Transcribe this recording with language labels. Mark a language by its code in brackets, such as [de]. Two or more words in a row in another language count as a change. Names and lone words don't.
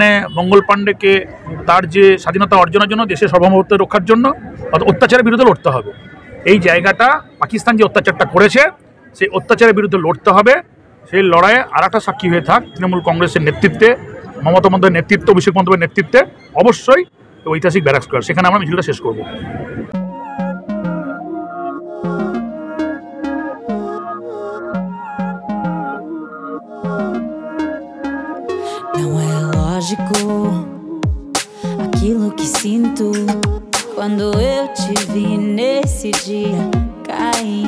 [bn] মঙ্গল পাণ্ডেকে তার যে স্বাধীনতা অর্জনের জন্য, দেশের সার্বভৌমত্ব রক্ষার জন্য অত্যাচারের বিরুদ্ধে লড়তে হবে। এই জায়গাটা পাকিস্তান যে অত্যাচারটা করেছে, সেই অত্যাচারের বিরুদ্ধে লড়তে হবে। সেই লড়াইয়ে আর একটা সাক্ষী হয়ে থাক তৃণমূল কংগ্রেসের নেতৃত্বে, মমতা বন্দ্যোপাধ্যায়ের নেতৃত্বে, অভিষেক বন্দ্যোপাধ্যায়ের নেতৃত্বে অবশ্যই ঐতিহাসিক ব্যারাক স্কোয়ার, সেখানে আমরা মিছিলটা শেষ করব। [pt] Não é lógico aquilo que sinto quando eu te vi nesse dia cair.